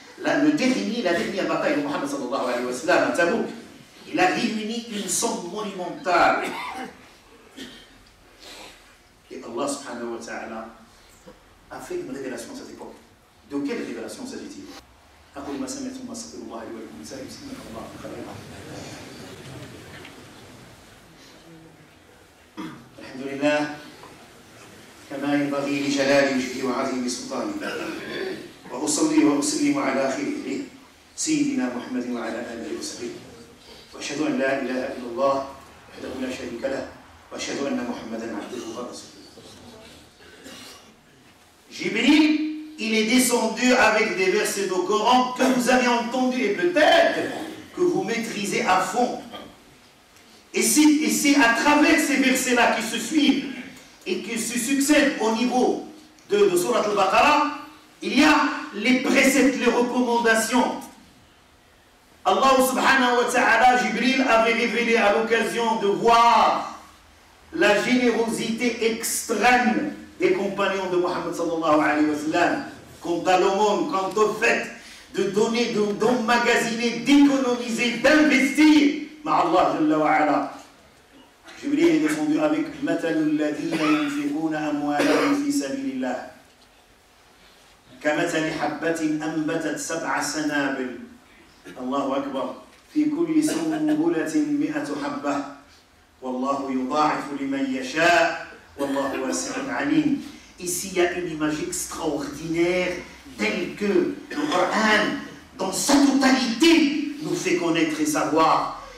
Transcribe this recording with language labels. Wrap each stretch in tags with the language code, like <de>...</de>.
<fr>Là, la dernière bataille de Mohammed sallallahu alayhi wa sallam, à Tabouk, il a réuni une somme monumentale. Et Allah subhanahu wa ta'ala a fait une révélation à cette époque. De quelle révélation s'agit-il?</fr> <ar>أقول ما سمعتم واستغفر الله لي ولكم ولسائر المسلمين الله خيرا. الحمد لله كما ينبغي لجلال وجهه وعظيم سلطانه وأصلي وأسلم على خيره سيدنا محمد وعلى آله وصحبه وأشهد أن لا إله إلا الله وحده لا شريك له وأشهد أن محمدا عبده ورسوله.</ar> <fr>Jibril, il est descendu avec des versets du Coran que vous avez entendus et peut-être que vous maîtrisez à fond. Et c'est à travers ces versets-là qui se suivent et qui se succèdent au niveau de Surat al-Baqarah, il y a les préceptes, les recommandations. Allah subhanahu wa ta'ala, Jibril avait révélé à l'occasion de voir la générosité extrême des compagnons de Mohammed sallallahu alayhi wa sallam, quant à l'aumône, quant au fait de donner, d'emmagasiner, d'économiser, d'investir. Mais Allah jalla wa ala, Jibril est descendu avec</fr> <ar>Matalul ladina yunfiquna amwalahum fi sabilillah. كمثل حبة أنبتت 7 سنابل الله أكبر في كل سنبلة 100 حبة والله يضاعف لمن يشاء والله واسع عليم.</ar> <fr>Ici, il y a une image extraordinaire telle que le Coran, dans sa totalité, nous fait connaître et savoir.</fr>